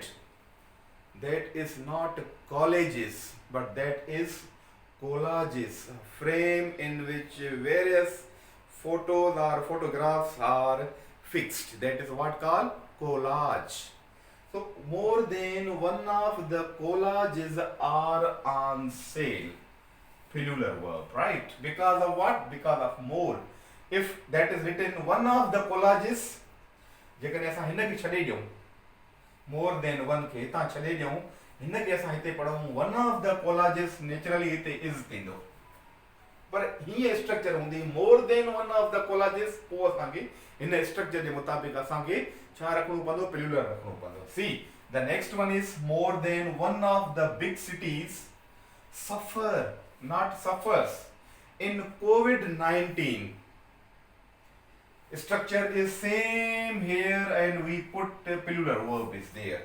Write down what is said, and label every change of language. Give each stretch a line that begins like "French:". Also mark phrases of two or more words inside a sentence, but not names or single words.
English: That is not colleges, but that is collages, a frame in which various photos or photographs are fixed. That is what called collage. So more than one of the collages are on sale. Plural verb, right? Because of what? Because of more. If that is written one of the collages,
Sindhi: जेकॾहिं असां हिन खे छॾे ॾियूं,
English: more than one
Sindhi: खे हितां छॾे ॾियूं, हिन खे असां हिते पढ़ूं
English: one of the collages,
Sindhi: नेचुरली हिते is थींदो. पर हीअं स्ट्रक्चर हूंदी
English: more than one of the collages,
Sindhi: पोइ असांखे हिन स्ट्रक्चर जे मुताबिक़ असांखे छा रखणो पवंदो? प्लूरल रखणो पवंदो.
English: See, the next one is more than one of the big cities suffer, not suffers, in COVID-19. Structure is same here and we put a plural verb is there.